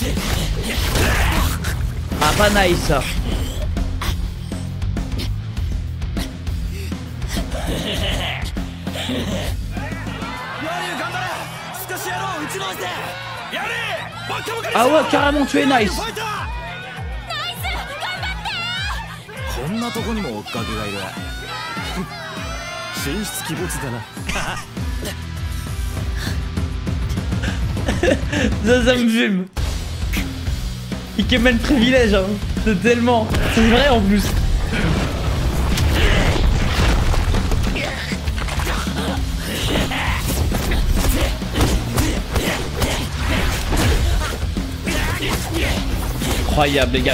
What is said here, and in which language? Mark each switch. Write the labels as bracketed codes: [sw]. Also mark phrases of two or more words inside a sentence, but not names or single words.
[fr] Ah, pas nice ça. Ah ouais, carrément tu es nice. [ja] こんなとこにも追っかけがいる神出鬼没だな [fr] Ça me fume. Ikemen privilège, hein. C'est tellement. C'est vrai en plus. Incroyable les gars.